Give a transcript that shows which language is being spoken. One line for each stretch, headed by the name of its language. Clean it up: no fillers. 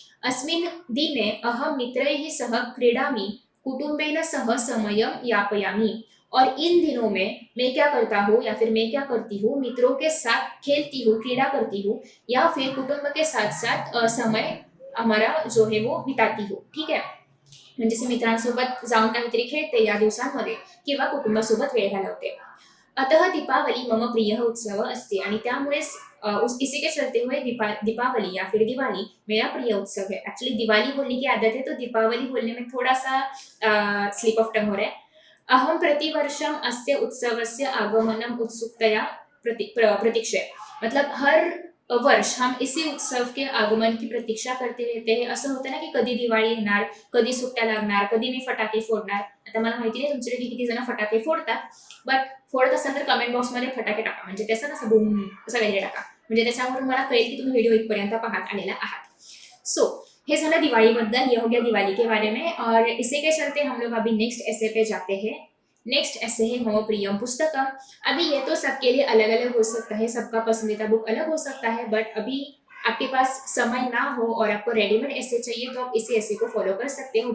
Sanskrit: अस्मिन् दिने अहम मित्रैः सह क्रीडामि, कुटुंबेन सह समयम यापयामि,
Hindi: और इन दिनों में मैं क्या करता हूँ या फिर मैं क्या करती हूँ, मित्रों के साथ खेलती हूँ, क्रीडा करती हूँ, या फिर कुटुंब के साथ साथ समय हमारा जो है वो बिताती हूँ।
Marathi: ठीक है, म्हणजे मित्रांसोबत जाऊन काहीतरी खेळते या दिवसांमध्ये किंवा कुटुंबासोबत वेळ घालवते।
Sanskrit: अतः दीपावली मम प्रिय उत्सव अस्ति,
Marathi: आणि त्यामुळेच
Hindi: इसी के चलते हुए दीपावली या फिर दिवाली मेरा प्रिय उत्सव है। एक्चुअली दिवाली बोलने की आदत है तो दीपावली बोलने में थोड़ा सा स्लिप ऑफ टंग हो रहा है।
Sanskrit: अहम प्रतिवर्षम अस्य उत्सवस्य आगमनम उत्सुकतया प्रतीक्षे,
Hindi: मतलब हर वर्ष हम इसी उत्सव के आगमन की प्रतीक्षा करते रहते हैं।
Marathi: असं होतं ना की कधी दिवाळी येणार, कधी सुट्ट्या लागणार, कधी मी फटाके फोडणार। आता मला माहिती नाही तुमच्याकडे किती जण फटाके फोडतात, बट फोडत असाल तर कमेंट बॉक्समध्ये फटाके टाका, म्हणजे त्याचं कसं बूम असं वगैरे टाका, म्हणजे त्याच्यावरून मला कळेल की तुम्ही व्हिडिओ इथपर्यंत पाहत आलेला आहात।
Hindi: सो ये सारा दिवाली बद्दल, ये हो गया दिवाली के बारे में, और इसी के चलते हम लोग अभी नेक्स्ट ऐसे पे जाते हैं। नेक्स्ट ऐसे है
Sanskrit: मम प्रियम पुस्तकम।
Hindi: अभी ये तो सबके लिए अलग अलग हो सकता है, सबका पसंदीदा बुक अलग हो सकता है, बट अभी आपके पास समय ना हो और आपको रेडीमेड ऐसे चाहिए तो आप इसी ऐसे को फॉलो कर सकते हो।